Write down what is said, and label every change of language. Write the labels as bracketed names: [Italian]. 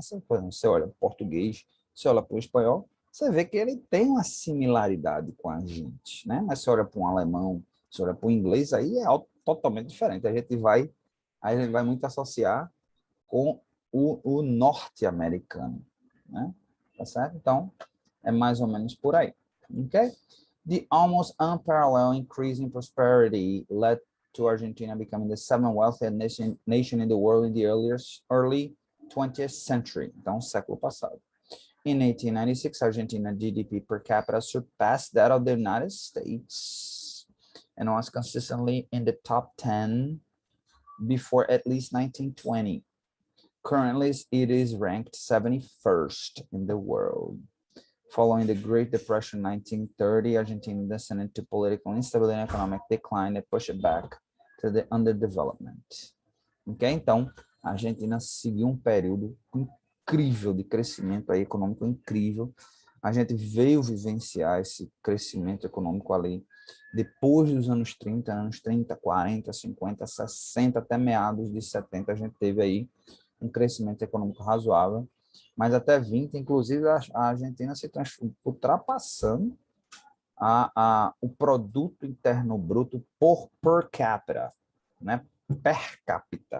[Portuguese] Você olha para o português, você olha para o espanhol, você vê que ele tem uma similaridade com a gente, né? Mas você olha para um alemão, você olha para o inglês, aí é totalmente diferente. A gente vai muito associar com o norte-americano, né? Tá certo? Então, é mais ou menos por aí, ok? [English] The almost unparalleled increase in prosperity led to Argentina becoming the seventh wealthiest nation in the world in the early 20th century, [Portuguese] então século passado. [English] In 1896, Argentina GDP per capita surpassed that of the United States and was consistently in the top 10 before at least 1920. Currently, it is ranked 71st in the world. Following the Great Depression in 1930, Argentina descended into political instability and economic decline that pushed it back to the underdevelopment. Ok? [Portuguese] Então, a Argentina seguiu um período incrível de crescimento aí, econômico incrível. A gente veio vivenciar esse crescimento econômico ali depois dos anos 30, 40, 50, 60, até meados de 70, a gente teve aí um crescimento econômico razoável, mas até 20, inclusive a Argentina se ultrapassando o produto interno bruto per capita, né? Per capita.